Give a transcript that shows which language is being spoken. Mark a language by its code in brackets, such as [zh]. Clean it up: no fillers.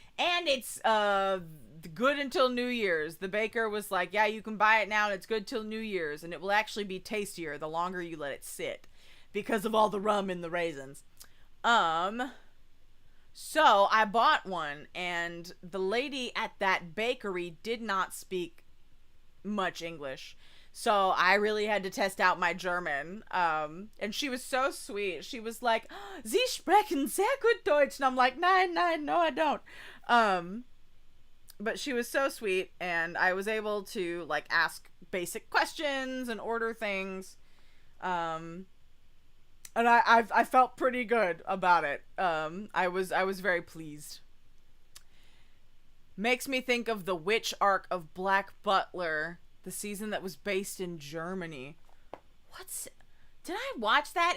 [en] And it's good until New Year's. The baker was like, yeah, you can buy it now and it's good till New Year's, and it will actually be tastier the longer you let it sit because of all the rum in the raisins. So I bought one, and the lady at that bakery did not speak much English. So I really had to test out my German. And she was so sweet. She was like, [de] Sie sprechen sehr gut Deutsch. [en] And I'm like, nein, no, I don't. But she was so sweet, and I was able to like ask basic questions and order things. And I felt pretty good about it. I was very pleased. Makes me think of the Witch Arc of Black Butler, the season that was based in Germany. Did I watch that?